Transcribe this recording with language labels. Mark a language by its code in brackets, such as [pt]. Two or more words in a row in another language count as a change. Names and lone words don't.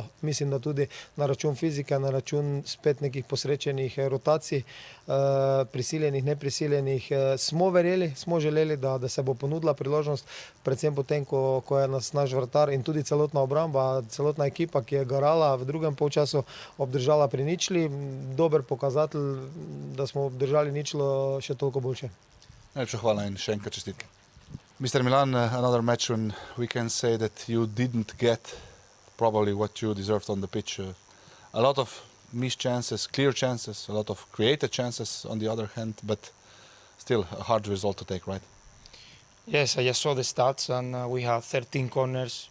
[sl] Mislim, da tudi na račun fizike, na račun spet nekih posrečenih rotacij, prisiljenih, neprisiljenih, smo verjeli, smo želeli, da se bo ponudila priložnost, predvsem potem, ko je naš vratar in tudi celotna obramba, celotna ekipa, ki je garala v drugem polčasu, obdržala pri ničli. Dober pokazatelj, da smo obdržali ničlo, še toliko boljše. Najlepša hvala in še enkrat čestitke. [en] Mr. Milan, another match when we can say that you didn't get probably what you deserved on the pitch. A lot of missed chances, clear chances, a lot of created chances on the other hand, but still a hard result to take, right? Yes, I just saw the stats, and we had 13 corners.